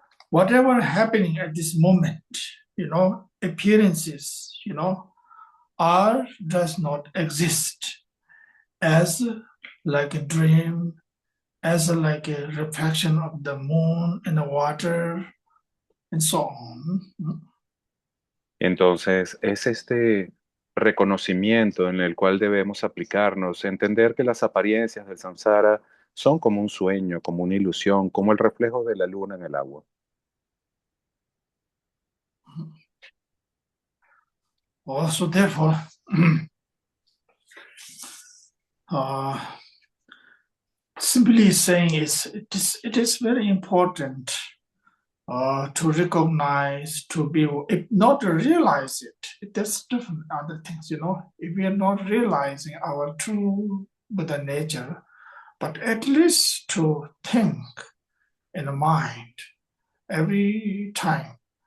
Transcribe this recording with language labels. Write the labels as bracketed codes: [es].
[en] Whatever happening at this moment, appearances, are does not exist as like a dream, as like a reflection of the moon in the water, and so on. [es] Entonces, es este reconocimiento en el cual debemos aplicarnos, entender que las apariencias del samsara son como un sueño, como una ilusión, como el reflejo de la luna en el agua. [en] Also, therefore, uh, simply saying it is very important to recognize, to be, if not to realize it, that's different other things, If we are not realizing our true Buddha nature, but at least to think in the mind every time.